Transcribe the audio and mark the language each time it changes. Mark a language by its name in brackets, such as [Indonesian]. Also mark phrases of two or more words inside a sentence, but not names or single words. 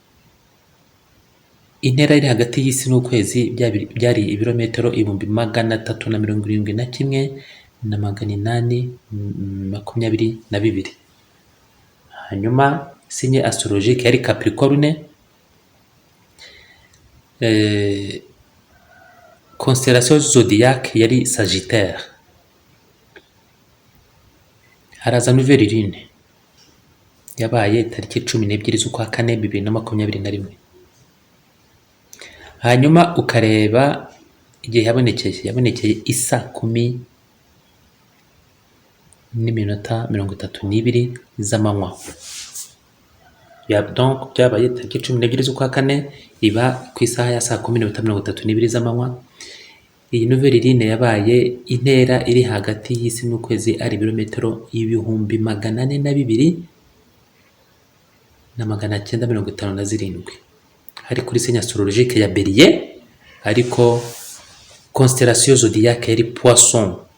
[Kinyarwanda] Intera iri hagati y'isi n'ukwezi byari ibirometero 371 na 822. Hanyuma [French] signe astrologique [Kinyarwanda] yari Capricorne. [French] Constellation zodiaque [Kinyarwanda] yari Sagittaire. Haraza [French] nouvelle lune [Kinyarwanda] yabaye tariki 12 z'ukwa kane 2021. Hanyuma ukareba igihe yabonekeye isa 10:32 z'amanywa. Donc byabaye tariki 12 z'ukwa kane, iba ku isaha ya saa 10:32 z'amanywa. Iyi [French] nouvelle lune [Kinyarwanda] yabaye intera iri hagati y'isi n'ukwezi ari ibirometero 402 na 957. Hari kuri [French] signe astrologique [Kinyarwanda] ya Bélier, ariko [French] constellation zodiaque [Kinyarwanda] yari Poisson.